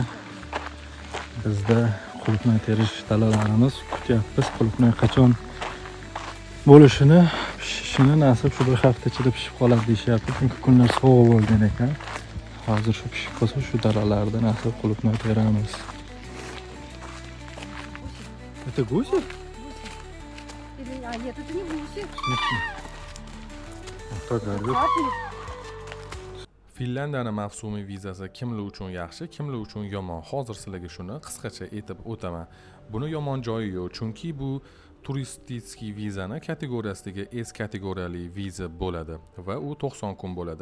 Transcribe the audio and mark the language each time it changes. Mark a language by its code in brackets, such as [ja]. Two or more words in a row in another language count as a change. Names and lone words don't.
[uz] Bizda qulupnay terish dalalarimiz kutyapmiz. Qulupnay qachon bo'lishini, pishishini nasib shu bir hafta ichida pishib qoladi deyishyapti. Chunki kunlar sovuq bo'lgan ekan. Hozir shu pishib qolsa shu dalalarda nasib qulupnay teramiz. [ru] Это гуси? А нет, это не гуси. Кто говорит? [uz] Finlandiyani mavsumiy vizasi kimlar uchun yaxshi, kimlar uchun yomon? Hozir sizlarga shuni qisqacha aytib o'taman. Buni yomon joyi yo'q, chunki bu turistik vizani kategoriyasidagi S kategoriyali viza bo'ladi va u 90 kun bo'ladi.